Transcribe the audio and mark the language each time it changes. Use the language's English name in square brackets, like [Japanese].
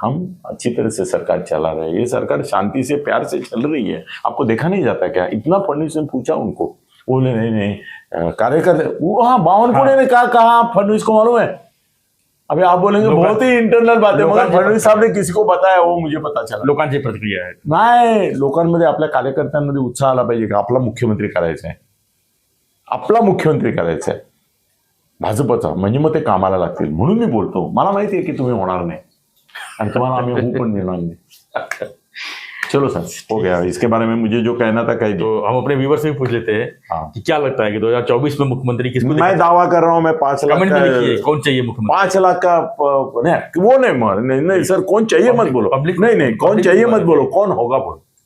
[Hindi] हम अच्छी तरह से सरकार चला रहे हैं, ये सरकार शांति से प्यार से चल रही है, आपको देखा नहीं जाता क्या? इतना फडणवीस ने पूछा उनको, बोले नहीं कार्यकर्ता, वो हाँ बावनकुळे ने कहा फडणवीस को मालूम है। अभी आप बोलेंगे बहुत ही इंटरनल बात है, मगर फडणवीस साहब ने किसी को बताया, वो मुझे पता चला। [Marathi] लोकांची प्रतिक्रिया आहे नाही, लोकांमध्ये आपल्या कार्यकर्त्यांमध्ये उत्साह आला पाहिजे की आपला मुख्यमंत्री करायचा आहे, आपला मुख्यमंत्री करायचा आहे भाजपचा, म्हणजे मग ते कामाला लागतील। म्हणून मी बोलतो, मला माहिती आहे की तुम्ही होणार नाही आणि तुम्हाला आम्ही होऊ पण देणार नाही। [Hindi] चलो सर, हो गया, इसके बारे में मुझे जो कहना था कह दो। तो हम अपने व्यूवर से भी पूछ लेते हैं कि क्या लगता है कि 2024 में मुख्यमंत्री किसको? मैं दावा कर रहा हूँ, मैं 5 लाख कमेंट में लिखिए कौन चाहिए मुख्यमंत्री। 5 लाख का नहीं, वो नहीं सर, कौन चाहिए मत बोलो, पब्लिक नहीं कौन चाहिए मत बोलो, कौन होगा बोलो